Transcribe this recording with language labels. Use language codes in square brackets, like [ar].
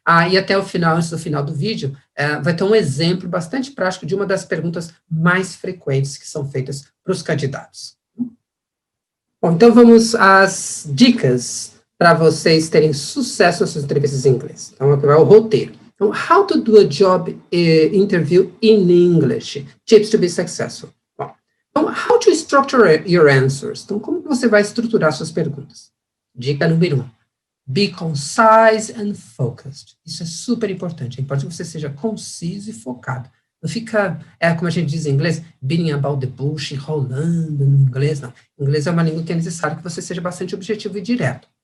[pt] E até o final, antes do final do vídeo, vai ter um exemplo bastante prático de uma das perguntas mais frequentes que são feitas para os candidatos. Bom, então vamos às dicas para vocês terem sucesso nas suas entrevistas em inglês. Então, aqui vai o roteiro. Então, [en] how to do a job interview in English, tips to be successful. [pt] Bom, então, [en] how to structure your answers. [pt] Então, como você vai estruturar suas perguntas? Dica número 1. [en] Be concise and focused. [pt] Isso é super importante. É importante que você seja conciso e focado. Não fica, como a gente diz em inglês, [en] beating about the bush, [pt] enrolando no inglês, não. Em inglês é uma língua que é necessário que você seja bastante objetivo e direto.